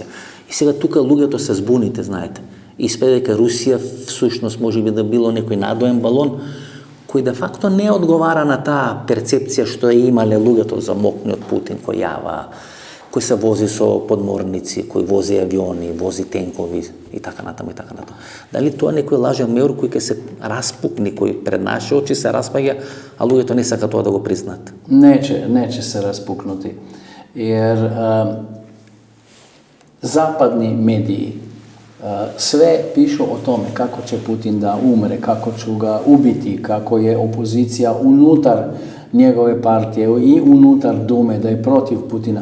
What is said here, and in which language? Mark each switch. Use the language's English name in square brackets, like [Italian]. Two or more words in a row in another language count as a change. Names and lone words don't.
[Macedonian] И сега тука луѓето се збуните, знаете. Испеде дека Русија всушност можеби да било некој надоен балон кој де факто не одговара на таа перцепција што ја имале луѓето за мокниот Путин кој јава, кој се вози со подморници, кој вози авиони, вози тенкови и така натаму и така натаму. Дали тоа некој лажен меор кој ќе се распукни, кој пред наши очи се распаѓа, а луѓето не сака тоа да го признаат? [Serbian] Neće se raspuknuti, jer zapadni mediji sve pišu o tome kako će Putin da umre, kako će ga ubiti, kako je opozicija unutar njegove partije i unutar Dume, da je protiv Putina.